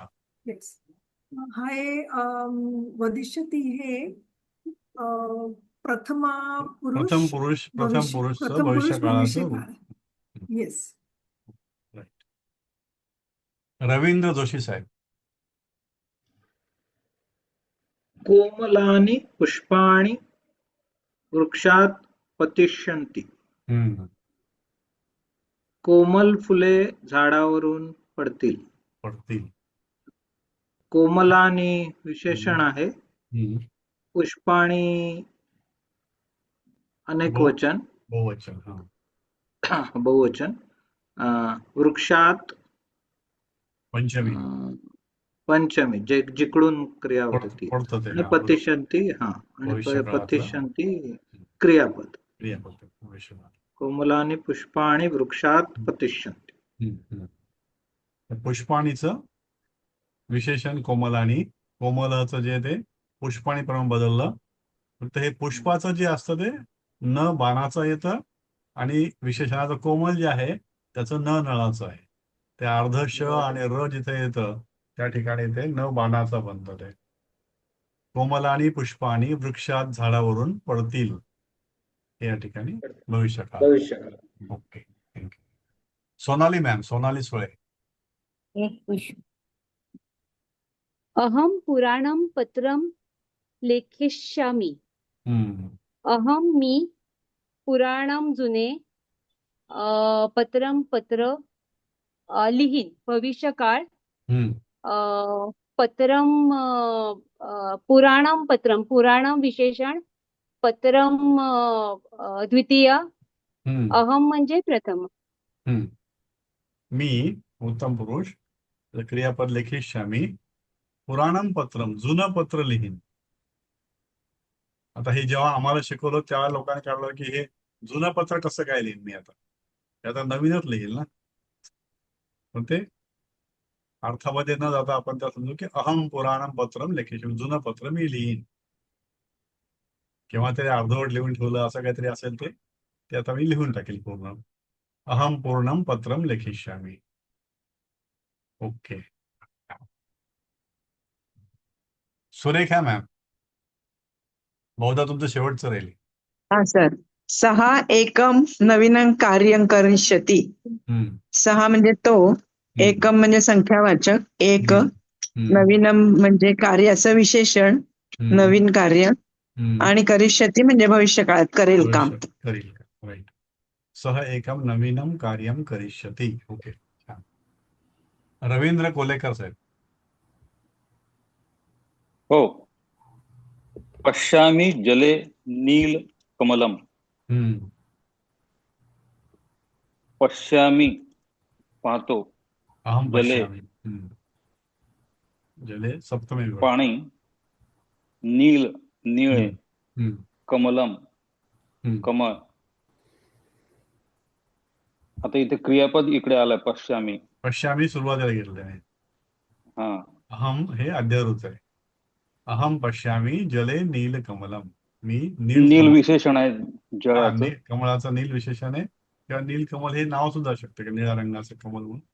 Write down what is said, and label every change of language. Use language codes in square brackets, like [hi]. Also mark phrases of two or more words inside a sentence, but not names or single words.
[mr] Yes. हे वदिष्यती हे प्रथम पुरुष प्रथम भविष्य काळाचं रूप. येस. राईट. रवींद्र जोशी साहेब. [sa] कोमलानि पुष्पाणि वृक्षात पतिष्यन्ति. [mr] कोमल फुले झाडावरून पडतील. कोमलानी विशेषण आहे. पुष्पाणी अनेक वचन, बहुवचन. वृक्षात पंचमी, जिकडून क्रिया होती. आणि पतिशंती. हा, आणि पतिशंती क्रियापद. [sa] कोमलानी पुष्पाणी वृक्षात पतिष्यन्ति. [mr] पुष्पाणीचं विशेषण कोमलानी. कोमलाचं जे ते पुष्पाणी प्रमाण बदललं. फक्त हे पुष्पाचं जे असतं ते न बाणाचं येतं आणि विशेषणाचं कोमल जे आहे त्याचं न नळाचं आहे. ते अर्ध श आणि र जिथे येतं त्या ठिकाणी ते न बाणाचं बनतं. ते कोमलानी पुष्पाणी वृक्षात झाडावरून पडतील हे या ठिकाणी भविष्यकाळ. [en] OK, thank you. [mr] सोनाली मॅम, सोनाली सुळे. [sa] अहम पुराणम पत्रम लेखिष्यामि. [mr] अहम मी पुराणम जुने पत्रम पत्र लिहीन. भविष्यकाळ [sa] पत्रम पुराणम पत्रम, [mr] पुराणम विशेषण, पत्रम द्वितीय, अहम म्हणजे प्रथम. मी उत्तम पुरुष, क्रियापद लेखिष्यामि. [sa] पुराणम पत्रम, [mr] जुनं पत्र लिहीन. आता हे जेव्हा आम्हाला शिकवलं तेव्हा लोकांनी काढलं की हे जुनं पत्र कसं काय लिहीन मी आता नवीनच लिहील ना. पण ते अर्थामध्ये न जाता आपण त्या समजू की [sa] अहम पुराणम पत्रम लेखिष्यामि, [mr] जुनं पत्र मी लिहीन. किंवा ते अर्धवट लिहून ठेवलं असं काहीतरी असेल ते आता मी लिहून टाकेल पूर्ण. [sa] अहम पूर्णम पत्रम लेखिष्यामि. [mr] ओके. सुरेखा मॅम, बहुधा तुमचं शेवटचं राहील. हा सर. [sa] सहा एकम नवीनं कार्यं करिष्यति. [mr] सहा म्हणजे तो, एकम म्हणजे संख्यावाचक, एक, नवीनम म्हणजे कार्याचं विशेषण, नवीन कार्य, आणि करिष्यति म्हणजे भविष्य काळात करेल काम. करील का, राईट. [sa] सह एकम नवीनम कार्यम करिष्यति. [mr] ओके, छान. रवींद्र कोलेकर साहेब. हो. [sa] पश्यामी जले नील कमलम. [mr] पश्यामी पाहतो, अहम जले पश्यामी. जले सप्तमी विभक्ती. पाणी, नील निळे, कमलम कमळ. आता इथे क्रियापद इकडे आलंय पश्यामी. पश्यामी सुरुवातीला घेतलं आहे. हा, अहम हे अध्यारूच आहे. [sa] अहम पश्यामी जले नील कमलम. [mr] मी नील विशेषण आहे जळाचं. कमळाचं नील विशेषण आहे, किंवा नील कमल हे नाव सुद्धा शकते, निळ्या रंगाचं कमल म्हणून.